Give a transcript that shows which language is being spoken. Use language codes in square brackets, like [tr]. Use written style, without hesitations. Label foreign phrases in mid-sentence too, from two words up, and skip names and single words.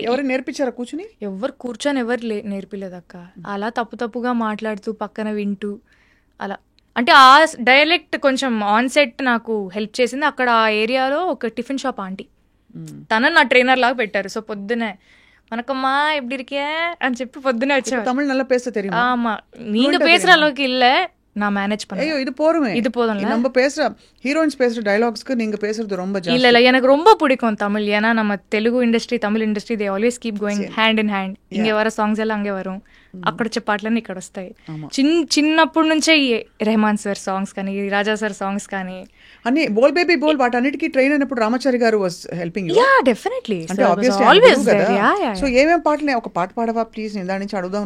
[te] ఎవరు నేర్పించారా కూర్చుని? ఎవరు కూర్చొని ఎవరు నేర్పిలేదు అక్క. అలా తప్పుగా మాట్లాడుతూ పక్కన వింటూ అలా. అంటే ఆ డైలెక్ట్ కొంచెం [en] on set [te] నాకు హెల్ప్ చేసింది. అక్కడ ఆ ఏరియాలో ఒక టిఫిన్ షాప్ ఆంటీ, తనని నా ట్రైనర్ లాగా పెట్టారు. సో పొద్దునే [ta] வணக்கம்மா எப்படி இருக்கிய [te] అని చెప్పి పొద్దునే వచ్చేవారు. [ta] தமிழ் நல்லா பேச தெரியுமா? ஆமா, நீங்க பேசுற அளவுக்கு இல்ல, நான் மேனேஜ் பண்ணேன். ஐயோ இது போருமே, இது போதும்ல. நம்ம பேசுற ஹீரோயின்ஸ் பேசுற டயலாக்ஸ்க்கு நீங்க பேசுறது ரொம்ப ஜாஸ்தி. இல்ல எனக்கு ரொம்ப பிடிக்கும் தமிழ். ஏன்னா நம்ம தெலுங்கு ఇండస్ట్రీ தமிழ் ఇండస్ట్రీ [en] they always keep going hand in hand. [ta] இங்கே வர சாங்ஸ் எல்லாம் அங்கே வரம், [te] అక్కడ వచ్చే పాటలన్నీ ఇక్కడ వస్తాయి. చిన్నప్పటి నుంచే రెహమాన్ [en] sir songs [te] కానీ రాజా [en] sir songs [te] కానీ అన్ని బోల్ బేబీ బోల్ వాటన్నిటికీ ట్రైన్ అయినప్పుడు రామచారి గారు [en] was helping you. ya definitely, అంటే obviously always there. [te] సో ఏమేం పాటలు, ఒక పాట పాడవా ప్లీజ్, నేను దాని నుంచి అడుగుదాం.